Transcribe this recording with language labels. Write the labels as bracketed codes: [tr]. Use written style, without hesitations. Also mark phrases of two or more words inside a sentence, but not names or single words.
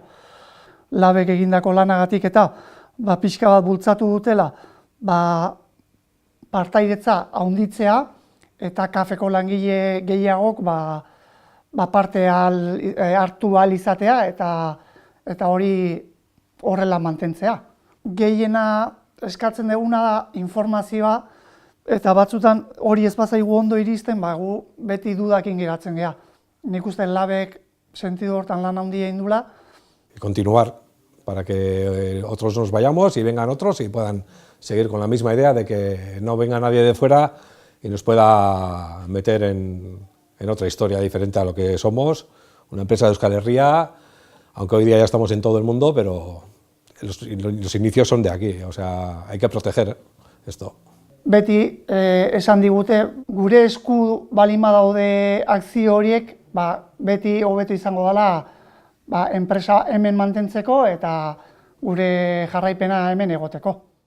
[eu] Labek egindako lanagatik eta pixka bat bultzatu dutela, partaidetza handitzea eta kafeko langile gehiagok parte hartu ahal izatea eta hori horrela mantentzea. Gehiena eskatzen duguna da informazioa eta batzutan hori ez bazaigu ondo iristen, gu beti dudakin geratzen geha. Nik uste labek sentidu hortan lan handia indula. [es] Continuar para que otros nos vayamos y vengan otros y puedan seguir con la misma idea de que no venga nadie de fuera y nos pueda meter en otra historia diferente a lo que somos, una empresa de Euskal Herria, aunque hoy día ya estamos en todo el mundo, pero los inicios son de aquí, o sea, hay que proteger esto. [eu] Beti esan digute, gure esku baldin badaude akzio horiek, beti hobeto izango dela enpresa hemen mantentzeko eta gure jarraipena hemen egoteko.